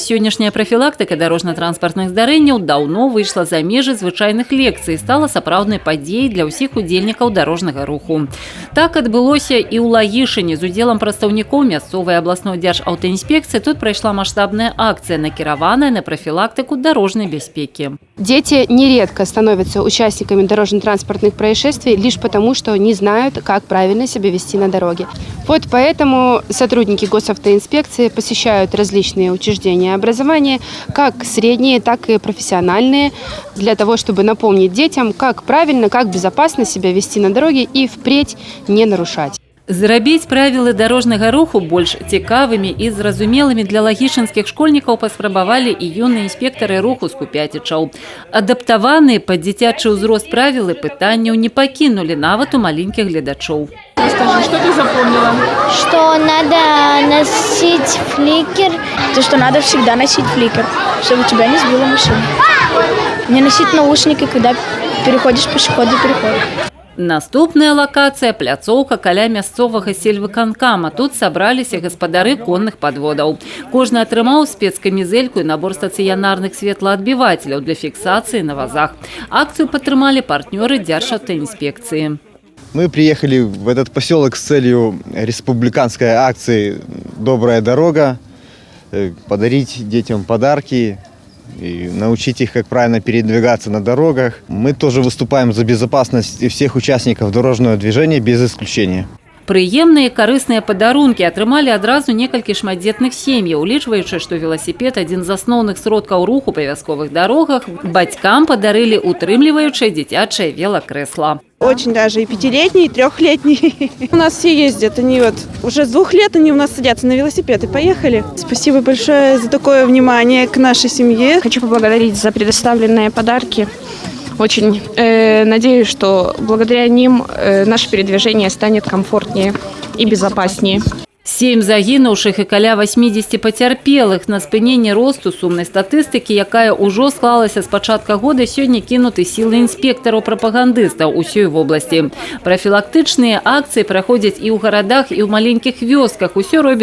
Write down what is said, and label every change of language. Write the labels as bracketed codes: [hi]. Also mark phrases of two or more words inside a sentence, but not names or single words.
[be] Сённяшняя прафілактыка дарожна-транспартных здарэнняў даўно выйшла за межы звычайных лекцый, стала сапраўднай падзеяй для ўсіх удзельнікаў дарожнага руху. Так адбылося і ў Лагішыне. З удзелам прадстаўнікоў мясцовай абласной дзяржаўтаінспекцыі тут прайшла маштабная акцыя, накіраваная на прафілактыку дарожнай бяспекі. [ru] Дети нередко становятся участниками дорожно-транспортных происшествий лишь потому, что не знают, как правильно себя вести на дороге. Вот поэтому сотрудники госавтоинспекции посещают различные учреждения образования, как средние, так и профессиональные, для того, чтобы напомнить детям, как правильно, как безопасно себя вести на дороге и впредь не нарушать. [be] Зрабіць правілы дарожнага руху больш цікавымі і зразумелымі для лагішынскіх школьнікаў паспрабавалі і юныя інспектары руху з Купяцічаў. Адаптаваныя пад дзіцячы ўзрост правілы пытанняў не пакінулі нават у маленькіх гледачоў. [ru] Скажи, что ты запомнила? Что надо носить фликер. То, что надо всегда носить фликер, чтобы тебя не сбила машина. Не носить наушники, когда переходишь пешеходный переход. [be] Наступная лакацыя – пляцоўка каля мясцовага сельвыканкама. Тут сабраліся гаспадары конных падводаў. Кожны атрымаў спецкамізэльку і набор стацыянарных светлаадбівателяў для фіксацыі на вазах. Акцыю падтрымалі партнёры Дзяржаўтаінспекцыі. [ru] Мы приехали в этот поселок с целью республиканской акции «Добрая дорога», подарить детям подарки и научить их, как правильно передвигаться на дорогах. Мы тоже выступаем за безопасность всех участников дорожного движения без исключения. [be] Прыемныя і карысныя падарункі атрымалі адразу некалькі шматдзетных сем'яў, улічваючы, што веласіпед – адзін з асноўных сродкаў руху па вясковых дарогах, бацькам падарылі утрымліваючае дзіцячае велакрэсла. [ru] Очень даже и 5-летний, и 3-летний. У нас все ездят, они вот уже с 2 лет они у нас садятся на велосипед и поехали. Спасибо большое за такое внимание к нашей семье. Хочу поблагодарить за предоставленные подарки. Очень надеюсь, что благодаря ним наше передвижение станет комфортнее и безопаснее. [be] 7 загінуўшых і каля 80 пацярпелых. На спыненне росту сумнай статыстыкі, якая ўжо склалася з пачатка года, сёння кінуты сілы інспектараў-прапагандыстаў усёй вобласці. Прафілактычныя акцыі праходзяць і ў гарадах, і ў маленькіх вёсках.